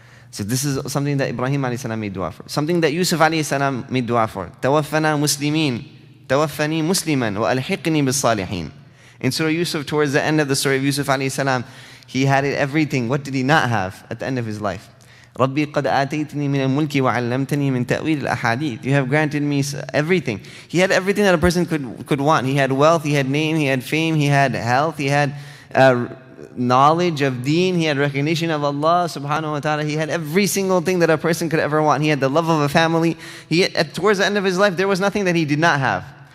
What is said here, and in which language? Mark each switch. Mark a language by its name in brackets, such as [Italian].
[English] So this is something that Ibrahim alayhi salam made dua for. Something that Yusuf alayhi salam made dua for. [Arabic] تَوَفَّنَا مُسْلِمِينَ تَوَفَّنِي مُسْلِمًا وَأَلْحِقْنِي بِالصَّالِحِينَ. [English] In Surah Yusuf, towards the end of the story of Yusuf alayhi salam, he had everything. What did he not have at the end of his life? [Arabic] رَبِّي قَدْ آتَيْتِنِي مِنَ الْمُلْكِ وَعَلَّمْتَنِي مِنْ تَأْوِيلِ الْأَحَادِيثِ. [English] You have granted me everything. He had everything that a person could want. He had wealth, he had name, he had fame, he had health, he had knowledge of deen, he had recognition of Allah subhanahu wa ta'ala. He had every single thing that a person could ever want. He had the love of a family. Towards the end of his life, there was nothing that he did not have.